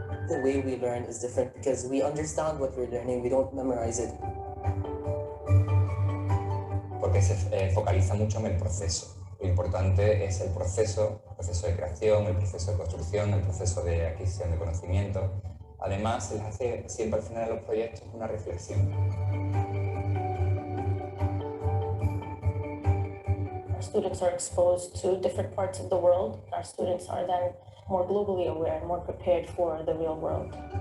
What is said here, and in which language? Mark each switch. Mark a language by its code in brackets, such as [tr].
[en] The way we learn is different because we understand what we're learning, we don't memorize it. [es] Porque se focaliza mucho en el proceso. Lo importante es el proceso de creación, el proceso de construcción, el proceso de adquisición de conocimiento. Además, se les hace siempre al final de los proyectos una reflexión. [en] Our students are exposed to different parts of the world. Our students are then more globally aware and more prepared for the real world.